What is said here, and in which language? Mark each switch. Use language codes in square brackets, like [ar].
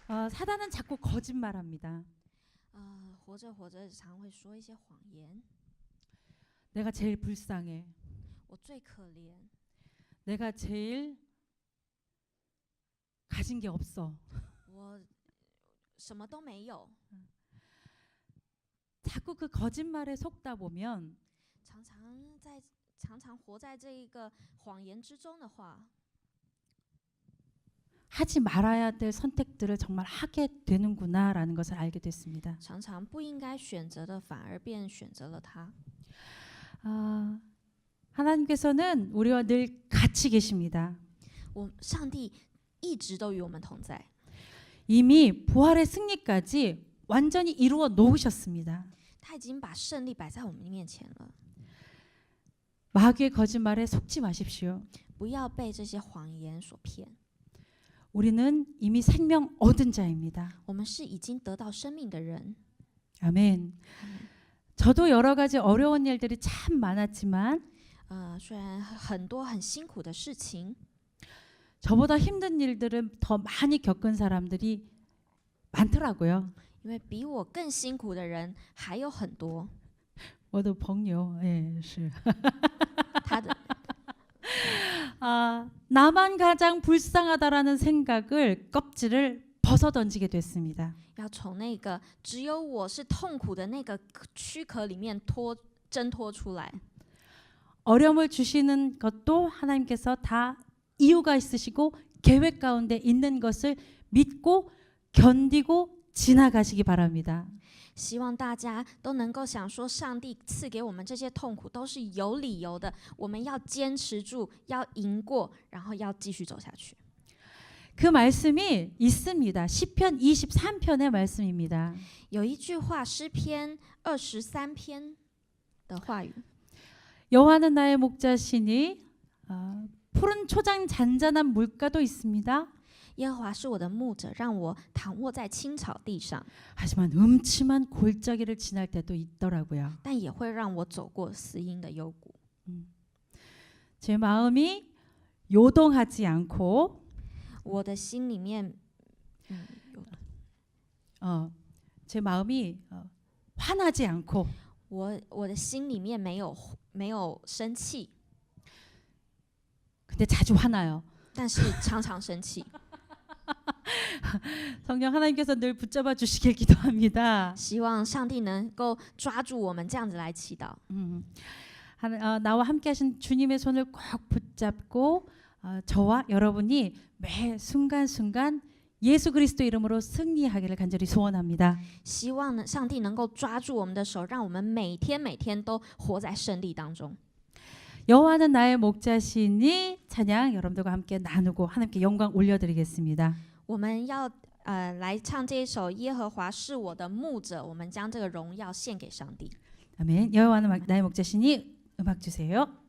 [ko] 사단은 자꾸 거짓말합니다. [zh] 活着活着常会说一些谎言。 [ko] 내가 제일 불쌍해. [zh] 我最可怜， [ko] 내가 제일 가진 게 없어. [zh] 我什么都没有。 [ko] 자꾸 그 거짓말에 속다 보면 [zh] 常常活在这一个谎言之中的话， [ko] 하지 말아야 될 선택들을 정말 하게 되는구나라는 것을 알게 됐습니다. [zh] 常常不应该选择的，反而便选择了它。 [ko] 하나님께서는 우리와 늘 같이 계십니다. [zh] 上帝一直都与我们同在， [ko] 이미 부활의 승리까지 완전히 이루어 놓으셨습니다. [zh] 他已经把胜利摆在我们面前了。 [ko] 마귀의 거짓말에 속지 마십시오. [zh] 不要被这些谎言所骗。 [ko] 우리는 이미 생명 얻은 자입니다. [zh] 我们是已经得到生命的人。 [ko] 아멘. 저도 여러 가지 어려운 일들이 참 많았지만 [zh] 虽然很多很辛苦的事情， [ko] 저보다 힘든 일들은 더 많이 겪은 사람들이 많더라고요. [zh] 因为比我更辛苦的人还有很多。 저도朋友, 예, 是. 他的 [ko] 나만 가장 불쌍하다라는 생각을 껍질을 벗어 던지게 됐습니다. [zh] 要从那个只有我是痛苦的那个躯壳里面挣脱出来。 [ko] 어려움을 주시는 것도 하나님께서 다 이유가 있으시고 계획 가운데 있는 것을 믿고 견디고 지나가시기 바랍니다. [zh] 希望大家都能够想说，上帝赐给我们这些痛苦都是有理由的，我们要坚持住，要赢过，然后要继续走下去。 [ko] 그 말씀이 있습니다. 시편 23편의 말씀입니다. [zh] 有一句话，诗篇23篇的话语， [ko] 여호와는 나의 목자시니 푸른 초장 잔잔한 물가도 있습니다. [zh] 耶和华是我的牧者，让我躺卧在青草地上， [ko] 하지만 음침한 골짜기를 지날 때도 있더라고요. [zh] 但也会让我走过死荫的幽谷。 [ko] 제 마음이 요동하지 않고 [zh] 我的心里面， [ko] 제 마음이 화나지 않고 [zh] 我的心里面没有生气， [ko] 근데 자주 화나요. [zh] 但是常常生气。 [ko] 성령 하나님께서 늘 붙잡아 주시길 기도합니다. [zh] 希望上帝能够抓住我们，这样子来祈祷。 [ko] 나와 함께하신 주님의 손을 꼭 붙잡고 저와 여러분이 매 순간순간 예수 그리스도 이름으로 승리하기를 간절히 소원합니다. [zh] 希望呢，上帝能够抓住我们的手，让我们每天都活在胜利当中。 [ko] 여호와는 나의 목자시니 찬양 여러분들과 함께 나누고 하나님께 영광 올려드리겠습니다. [zh] 我们要来唱这一首《耶和华是我的牧者》，我们将这个荣耀献给上帝。 [ko] 아멘. 여호와는 나의 목자시니 음악 주세요.